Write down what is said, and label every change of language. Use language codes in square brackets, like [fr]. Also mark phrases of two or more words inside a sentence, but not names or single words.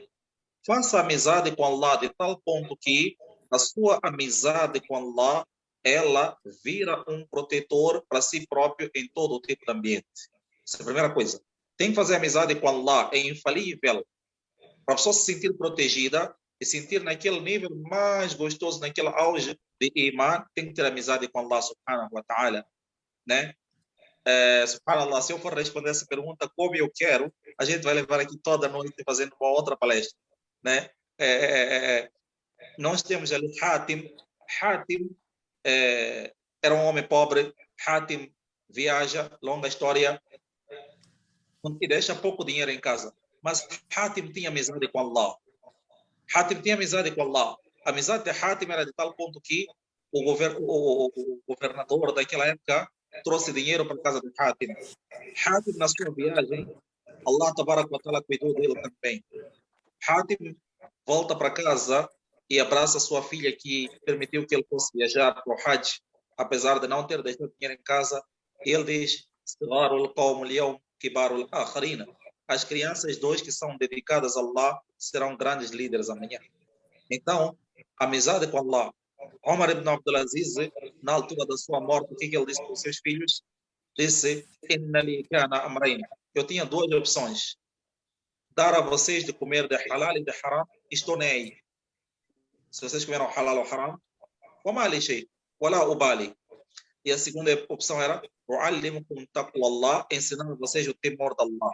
[pt] Faça amizade com Allah de tal ponto que a sua amizade com Allah, ela vira um protetor para si próprio em todo tipo de ambiente. Essa é a primeira coisa. Tem que fazer amizade com Allah, é infalível. Para a pessoa se sentir protegida e sentir naquele nível mais gostoso, naquele auge de iman, tem que ter amizade com Allah [ar] سبحانه وتعالى. [pt] Né? Subhanallah, se eu for responder essa pergunta como eu quero, a gente vai levar aqui toda a noite fazendo uma outra palestra. Né? Nós temos ali Hatim. Hatim era um homem pobre. Hatim viaja, longa história, e deixa pouco dinheiro em casa. Mas Hatim tinha amizade com Allah. Hatim tinha amizade com Allah. A amizade de Hatim era de tal ponto que o governador daquela época trouxe dinheiro para a casa de Hatim. Hatim, na sua viagem, Allah [ar] تبارك وتعالى [pt] cuidou dele também. Hatim volta para casa e abraça sua filha que permitiu que ele fosse viajar para o Hajj, apesar de não ter deixado dinheiro em casa. Ele diz: as crianças dois que são dedicadas a Allah serão grandes líderes amanhã. Então, amizade com Allah. Omar ibn Abdulaziz, na altura da sua morte, o que ele disse para os seus filhos? Disse: eu tinha duas opções. Dar a vocês de comer de halal e de haram, estou nem aí. Se vocês comeram halal ou haram, e a segunda opção era ensinando vocês o temor de Allah.